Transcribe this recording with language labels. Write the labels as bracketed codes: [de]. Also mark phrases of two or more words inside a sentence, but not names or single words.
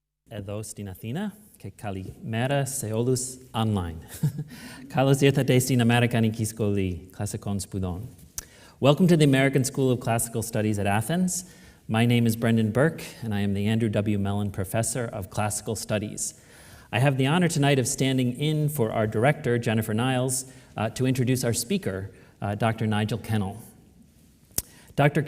[el] εδώ στην Αθήνα και καλημέρα σε όλους online. Καλώς ήρθατε στην Αμερικανική Σχολή Κλασικών Σπουδών. [en] Welcome to the American School of Classical Studies at Athens. My name is Brendan Burke, and I am the Andrew W. Mellon Professor of Classical Studies. I have the honor tonight of standing in for our director, Jennifer Niles, to introduce our speaker, Dr. Nigel Kennell. Dr.